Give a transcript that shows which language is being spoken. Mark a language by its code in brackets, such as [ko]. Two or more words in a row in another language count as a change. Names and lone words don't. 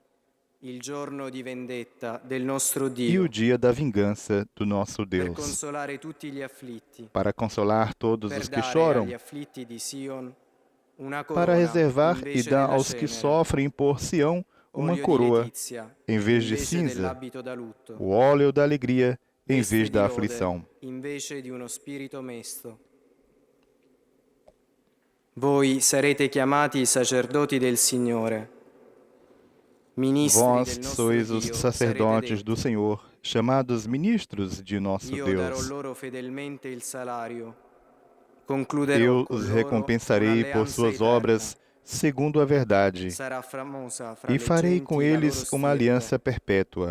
[pt] e o dia da vingança do nosso Deus, para consolar todos os que choram, para reservar e dar aos que sofrem por Sião uma coroa em vez de cinza, o óleo da alegria em vez da aflição. [it] Voi sarete chiamati sacerdoti del Signore. [pt] Vós sois os sacerdotes do Senhor, chamados ministros de nosso Deus. Eu os recompensarei por suas obras segundo a verdade, e farei com eles uma aliança perpétua.